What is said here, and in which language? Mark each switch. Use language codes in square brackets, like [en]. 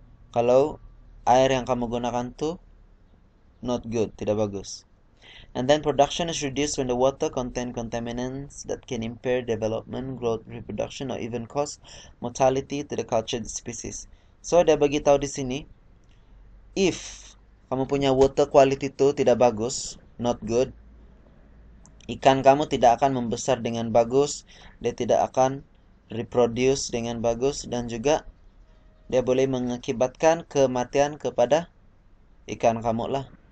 [ms] Kalau air yang kamu gunakan tu [en] not good, [ms] tidak bagus. [en] And then production is reduced when the water contain contaminants that can impair development, growth, reproduction, or even cause mortality to the cultured species. [ms] So dia bagi tahu di sini, if kamu punya water quality itu tidak bagus, [en] not good, [ms] ikan kamu tidak akan membesar dengan bagus, dia tidak akan reproduce dengan bagus, dan juga dia boleh mengakibatkan kematian kepada ikan kamu lah.